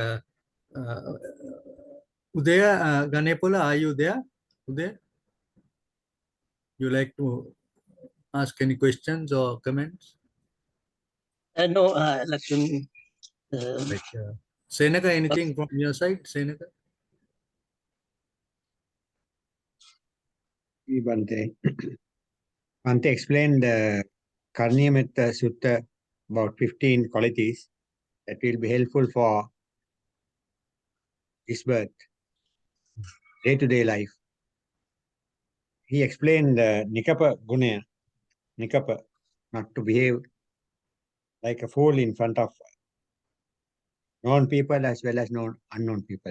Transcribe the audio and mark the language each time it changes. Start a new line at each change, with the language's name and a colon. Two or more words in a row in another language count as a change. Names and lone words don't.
English: Udaya Ganepola, are you there? Udaya, you like to ask any questions or comments? No, Lakshman. Right. Senaka, anything from your side? Senaka? Bhante. Bhante explained the Karniyametta Sutta about 15 qualities that will be helpful for this birth, day-to-day life. He explained the
Pali: Nikapa Guna,
English: Nikapa, not to behave like a fool in front of known people as well as unknown people.